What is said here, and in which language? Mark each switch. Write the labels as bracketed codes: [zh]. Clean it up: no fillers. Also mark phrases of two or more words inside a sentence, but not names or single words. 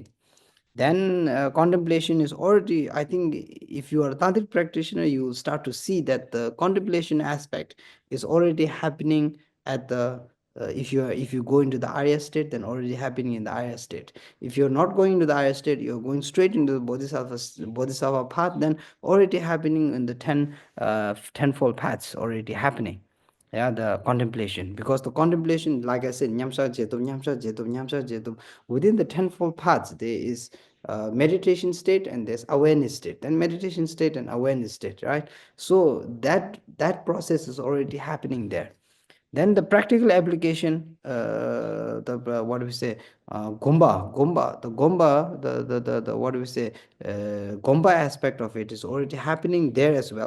[en] Then contemplation is already, I think, if you are a tantric practitioner, you will start to see that the contemplation aspect is already happening at the if you go into the arya state, then already happening in the arya state. If you're not going into the arya state, you're going straight into the bodhisattva path, then already happening in the 10 fold paths already happening. Yeah, the contemplation, because the contemplation, like I said, nyamsa jetum, nyamsa jetum, nyamsa jetum, within the tenfold paths there is meditation state and there's awareness state, then meditation state and awareness state, right? So that process is already happening there. Then the practical application, the what do we say, the what do we say, gomba aspect of it is already happening there as well.